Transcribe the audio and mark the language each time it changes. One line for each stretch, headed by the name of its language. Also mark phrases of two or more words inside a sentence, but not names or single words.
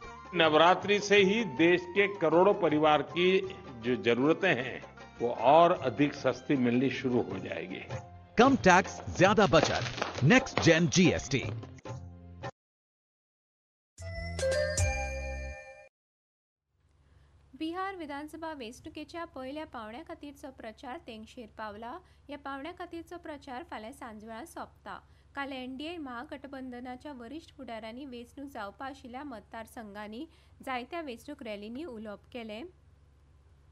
Hindi: नवरात्रि से ही देश के करोड़ों परिवार की जो जरूरतें हैं वो और अधिक सस्ती मिलनी शुरू हो जाएगी। कम टैक्स, ज्यादा बचत,
English: next gen GST.
Konkani: बिहार विधानसभा वेंचणुकेच्या पयल्या पावण्या खातीरचो प्रचार तेंगशेर पावला। ह्या पावण्या खातीरचो प्रचार फाल्यां सांजवेळा सोंपता। काल NDA महागठबंधनाच्या वरिश्ठ फुडाऱ्यांनी वेंचणूक जावपा आशिल्ल्या मतदारसंघांनी जायत्या वेंचणूक रॅलींनी उलोवप केलें।